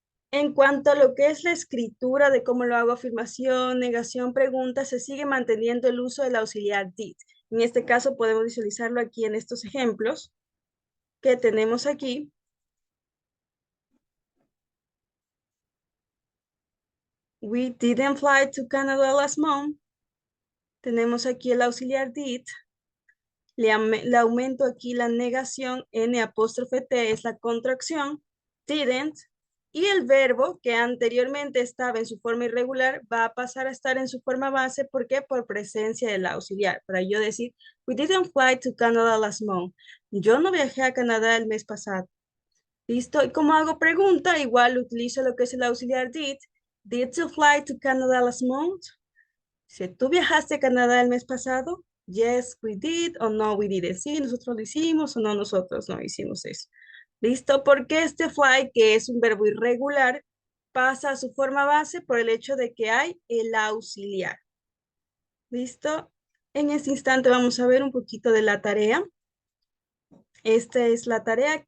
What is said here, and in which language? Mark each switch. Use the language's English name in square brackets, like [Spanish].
[Spanish] En cuanto a lo que es la escritura de cómo lo hago, afirmación, negación, pregunta, se sigue manteniendo el uso del auxiliar did. En este caso podemos visualizarlo aquí en estos ejemplos que tenemos aquí. [English] We didn't fly to Canada last month. [Spanish] Tenemos aquí el auxiliar did. Le aumento aquí la negación, N''T es la contracción, didn't, y el verbo que anteriormente estaba en su forma irregular va a pasar a estar en su forma base. ¿Por qué? Por presencia del auxiliar. Para yo decir, [English] we didn't fly to Canada last month. [Spanish] Yo no viajé a Canadá el mes pasado. ¿Listo? Y como hago pregunta, igual utilizo lo que es el auxiliar did. [English] Did you fly to Canada last month? [Spanish] Si tú viajaste a Canadá el mes pasado, [English] yes, we did, [Spanish] o no, [English] we didn't. [Spanish] Sí, nosotros lo hicimos, o no, nosotros no hicimos eso. ¿Listo? Porque este fly, que es un verbo irregular, pasa a su forma base por el hecho de que hay el auxiliar. ¿Listo? En este instante vamos a ver un poquito de la tarea. Esta es la tarea.